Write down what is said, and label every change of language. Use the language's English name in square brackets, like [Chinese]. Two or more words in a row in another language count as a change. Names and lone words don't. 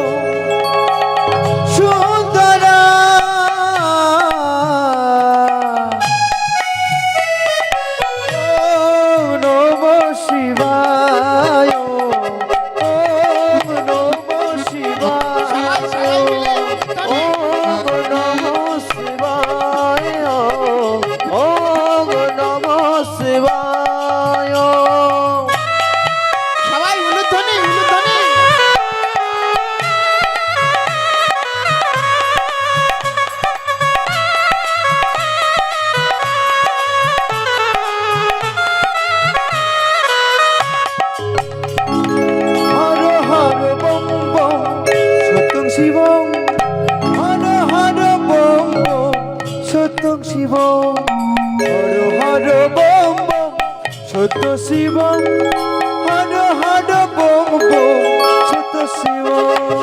[Sanskrit] সুন্দরা ওম নমঃ শিবায়, ওম নমঃ শিবায়, ওম নমঃ শিবায়, ওম নমঃ শিবায়। [Bangla] সবাই উলুধ্বনি উলুধ্বনি। [Sanskrit] হর হর বম বম সত্যং শিবং, হর হর বম বম সত্যং শিবং, হর হর বম বম সত্য শিবং, হর হর বম বম সত্য শিবং।